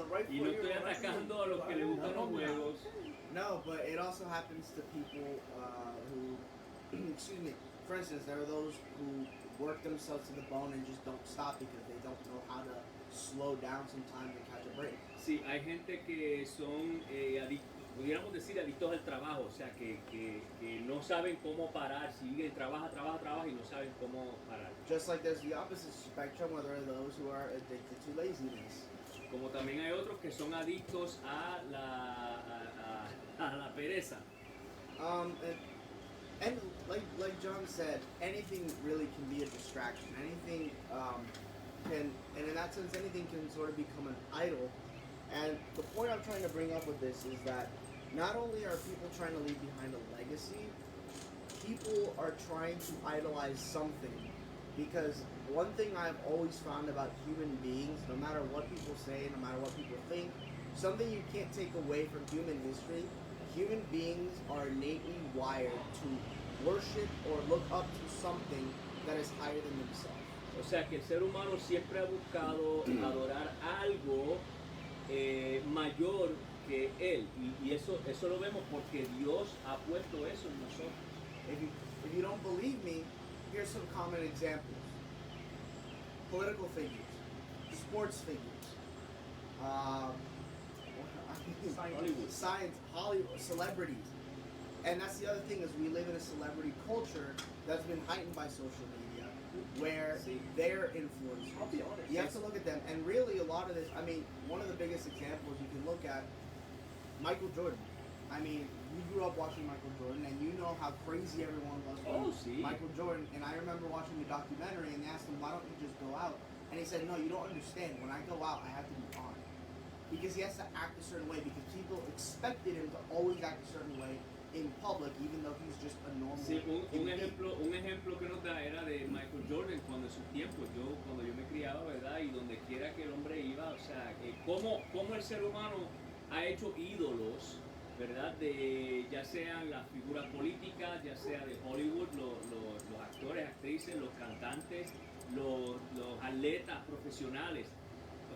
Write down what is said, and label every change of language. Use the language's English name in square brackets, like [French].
[Spanish] Y no estoy atacando a los que les gustan los juegos. [English] No, but it also happens to people who, excuse me, for instance, there are those who work themselves to the bone and just don't stop because they don't know how to slow down sometimes and catch a break. [Spanish] Sí, hay gente que son pudiéramos decir adictos al trabajo, o sea, que no saben cómo parar, siguen, trabaja y no saben cómo parar. [English] Just like there's the opposite spectrum where there are those who are addicted to laziness. [Spanish] Como también hay otros que son adictos a la pereza. [English] And like John said, anything really can be a distraction. Anything and in that sense, anything can sort of become an idol. And the point I'm trying to bring up with this is that not only are people trying to leave behind a legacy, people are trying to idolize something. Because one thing I've always found about human beings, no matter what people say, no matter what people think, something you can't take away from human history, human beings are innately wired to worship or look up to something that is higher than themselves. [Spanish] O sea que el ser humano siempre ha buscado adorar algo mayor que él, y eso lo vemos porque Dios ha puesto eso en nosotros. [English] If you don't believe me, here's some common examples. Political figures, sports figures, Hollywood, celebrities. And that's the other thing, is we live in a celebrity culture that's been heightened by social media, where they're influencers. I'll be honest. You have to look at them, and really a lot of this, I mean, one of the biggest examples you can look at, Michael Jordan. I mean, you grew up watching Michael Jordan, and you know how crazy everyone was with Michael Jordan. And I remember watching the documentary, and they asked him, why don't you just go out? And he said, no, you don't understand. When I go out, I have to be on. Because he has to act a certain way, because people expected him to always act a certain way in public, even though he's just a normal [Spanish] Sí, un [English] human being. [Spanish] ejemplo que nos da era de Michael Jordan cuando en sus tiempos, cuando yo me criaba, ¿verdad? Y donde quiera que el hombre iba, o sea, cómo el ser humano ha hecho ídolos, ¿verdad? De ya sean las figuras políticas, ya sea de Hollywood, los actores, actrices, los cantantes, los atletas profesionales. O